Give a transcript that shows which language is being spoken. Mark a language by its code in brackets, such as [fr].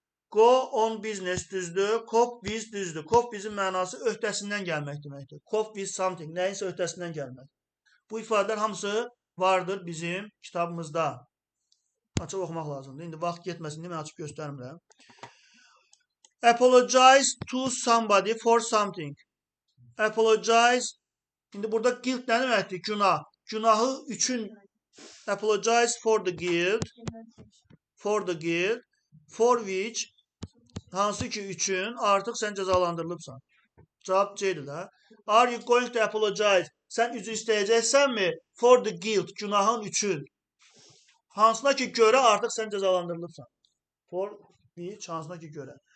[en] Go on business [az] düzdür. [en] Cope with düzdür. Cope with'in [az] mənası öhdəsindən gəlmək deməkdir. [en] Cope with something. [az] Nəyinsə öhdəsindən gəlmək. Bu ifadələr hamısı vardır bizim kitabımızda. Açıb oxumaq lazımdır. İndi vaxt getməsin deyə mən açıb göstərmirəm. [en] Apologize to somebody for something. Apologize. [az] İndi burada guilt nə deməkdir? Günah. Günahı üçün [en] apologize for the guilt. For the guilt. For which [az] hansı ki üçün artıq sən cəzalandırılıbsan. Cavab C-dir də. [en] Are you going to apologize? [az] Sən üzr istəyəcəksənmi? [en] For the guilt. [az] Günahın üçün. Hansına ki görə artıq sən cəzalandırılıbsan. [en] For which [az] hansına ki görə.